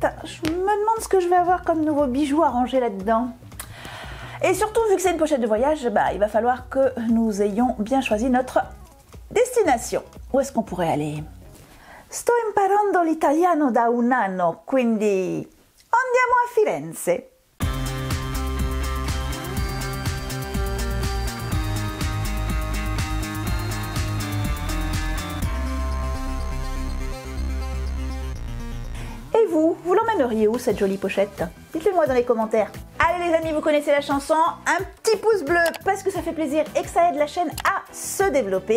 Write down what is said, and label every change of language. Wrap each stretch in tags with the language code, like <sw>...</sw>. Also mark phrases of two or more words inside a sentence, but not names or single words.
<fr>Je me demande ce que je vais avoir comme nouveau bijou à ranger là-dedans. Et surtout, vu que c'est une pochette de voyage, bah, il va falloir que nous ayons bien choisi notre destination. Où est-ce qu'on pourrait aller?</fr> <it>Sto imparando l'italiano da un anno, quindi andiamo a Firenze.</it> <fr>Et vous l'emmèneriez où cette jolie pochette? Dites-le moi dans les commentaires. Allez les amis, vous connaissez la chanson, un petit pouce bleu parce que ça fait plaisir et que ça aide la chaîne à se développer.</fr>